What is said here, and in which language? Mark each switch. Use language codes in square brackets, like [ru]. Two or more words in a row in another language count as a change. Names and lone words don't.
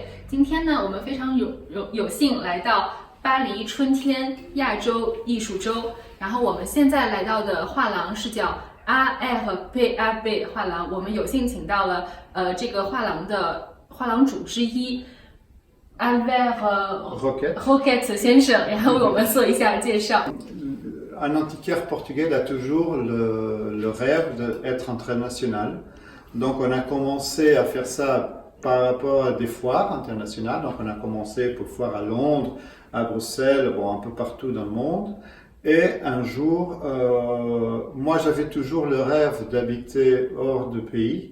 [zh] 今天呢，我们非常有幸来到巴黎春天亚洲艺术周，然后我们现在来到的画廊是叫 ARPAB 画廊，我们有幸请到了这个画廊的画廊主之一。Albert Roquette 先生，然后为我们做一下介绍。 [fr] Un antiquaire portugais a toujours le rêve d'être international. Donc on a commencé à faire ça par rapport à des foires internationales. Donc on a commencé pour foires à Londres, à Bruxelles, bon, un peu partout dans le monde. Et un jour, moi j'avais toujours le rêve d'habiter hors de pays.